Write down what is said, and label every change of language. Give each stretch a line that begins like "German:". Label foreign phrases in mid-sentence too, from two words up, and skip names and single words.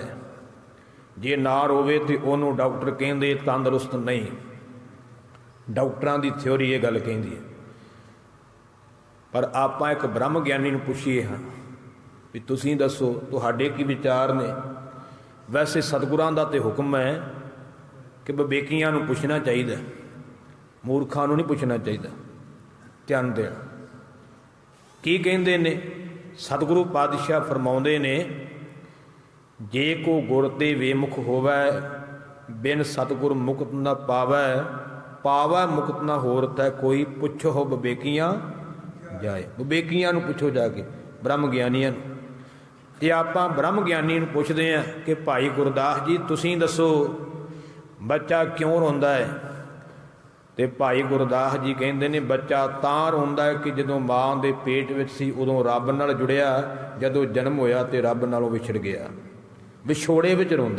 Punjabi: ਜੇ ਨਾ ਰੋਵੇ ਤੇ ਉਹਨੂੰ ਡਾਕਟਰ ਕਹਿੰਦੇ ਤੰਦਰੁਸਤ ਨਹੀਂ। ਡਾਕਟਰਾਂ ਦੀ ਥਿਊਰੀ ਇਹ ਗੱਲ ਕਹਿੰਦੀ ਹੈ। ਪਰ ਆਪਾਂ ਇੱਕ ਬ੍ਰਹਮ ਗਿਆਨੀ ਨੂੰ ਪੁੱਛੀਏ ਹਾਂ ਵੀ ਤੁਸੀਂ ਦੱਸੋ ਤੁਹਾਡੇ ਕੀ ਵਿਚਾਰ ਨੇ? ਵੈਸੇ ਸਤਿਗੁਰਾਂ ਦਾ ਤੇ ਹੁਕਮ ਹੈ ਕਿ ਵਿਵੇਕੀਆਂ ਨੂੰ ਪੁੱਛਣਾ ਚਾਹੀਦਾ, ਮੂਰਖਾਂ ਨੂੰ ਨਹੀਂ ਪੁੱਛਣਾ ਚਾਹੀਦਾ। ਧਿਆਨ ਦੇਣਾ ਕੀ ਕਹਿੰਦੇ ਨੇ ਸਤਿਗੁਰੂ ਪਾਤਸ਼ਾਹ ਫ਼ਰਮਾਉਂਦੇ ਨੇ, ਜੇ ਕੋ ਗੁਰ ਤੇ ਵੇਮੁਖ ਹੋਵੈ ਬਿਨੁ ਸਤਿਗੁਰ ਮੁਕਤਿ ਨ ਪਾਵੈ, ਪਾਵੈ ਮੁਕਤਿ ਨ ਹੋਰਤ ਹੈ ਕੋਈ, ਪੁਛੋ ਬਿਬੇਕੀਆ ਜਾਏ। ਵਿਵੇਕੀਆਂ ਨੂੰ ਪੁੱਛੋ ਜਾ ਕੇ, ਬ੍ਰਹਮ ਗਿਆਨੀਆਂ ਨੂੰ। ਤੇ ਆਪਾਂ ਬ੍ਰਹਮ ਗਿਆਨੀ ਨੂੰ ਪੁੱਛਦੇ ਹਾਂ ਕਿ ਭਾਈ ਗੁਰਦਾਸ ਜੀ ਤੁਸੀਂ ਦੱਸੋ ਬੱਚਾ ਕਿਉਂ ਰੋਂਦਾ ਹੈ? ਤੇ ਭਾਈ ਗੁਰਦਾਸ ਜੀ ਕਹਿੰਦੇ ਨੇ, ਬੱਚਾ ਤਾਂ ਰੋਂਦਾ ਹੈ ਕਿ ਜਦੋਂ ਮਾਂ ਦੇ ਪੇਟ ਵਿੱਚ ਸੀ ਉਦੋਂ ਰੱਬ ਨਾਲ ਜੁੜਿਆ, ਜਦੋਂ ਜਨਮ ਹੋਇਆ ਤੇ ਰੱਬ ਨਾਲੋਂ ਵਿਛੜ ਗਿਆ, ਵਿਛੋੜੇ ਵਿੱਚ ਰੋਂਦਾ।